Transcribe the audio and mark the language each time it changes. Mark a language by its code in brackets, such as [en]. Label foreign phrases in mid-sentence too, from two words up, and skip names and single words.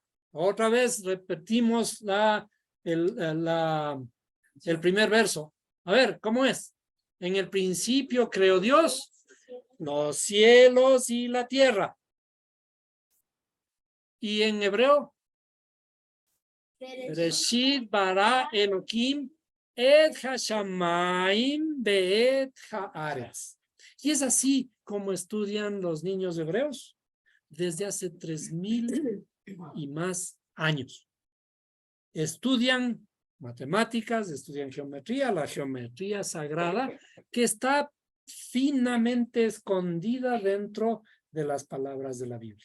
[es] Otra vez repetimos el primer verso. A ver, ¿cómo es? En el principio creó Dios los cielos y la tierra. Y en hebreo, [he] בראשית ברא אלהים את השמים ואת הארץ. [es] Y es así como estudian los niños hebreos desde hace 3000 y más años. Estudian matemáticas, estudian geometría, la geometría sagrada que está finamente escondida dentro de las palabras de la Biblia.